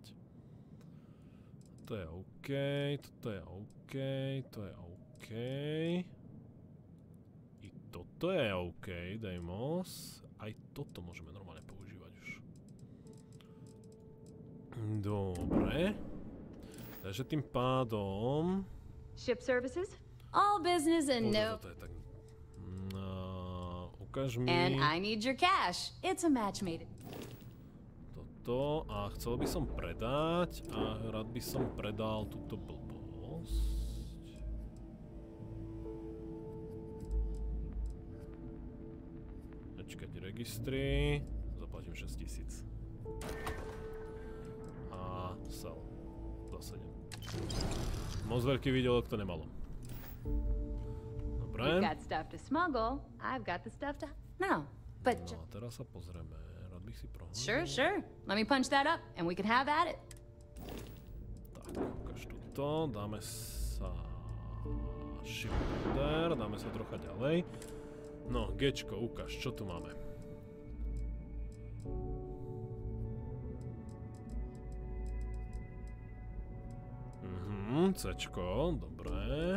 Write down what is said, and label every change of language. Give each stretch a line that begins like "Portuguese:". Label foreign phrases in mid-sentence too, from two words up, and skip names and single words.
Slovak: To je OK, toto je OK, to je OK. I toto je OK, Deimos. Aj toto môžeme normálne používať už. Dobre. Takže tým pádom...
English: Ship services? All business and no...
Slovak: Toto je tak... ukáž mi...
English: And I need your cash. It's a match made.
Slovak: Toto. A chcel by som predať. A rád by som predal túto blbosť. Počkať, registry. Zaplatím 6000. A sell. Za 7. Moc veľký výdelok to nemalo. Dobre.
English: You've got stuff to smuggle. I've got the stuff to... No, but...
Slovak: No a teraz sa pozrieme. Rád bych si prohľadal.
English: Sure. Let me punch that up and we can have at it.
Slovak: Tak, ukáž tuto. Dáme sa... Shipper. Dáme sa trocha ďalej. No, Gčko, ukáž, čo tu máme. Cčko, dobré.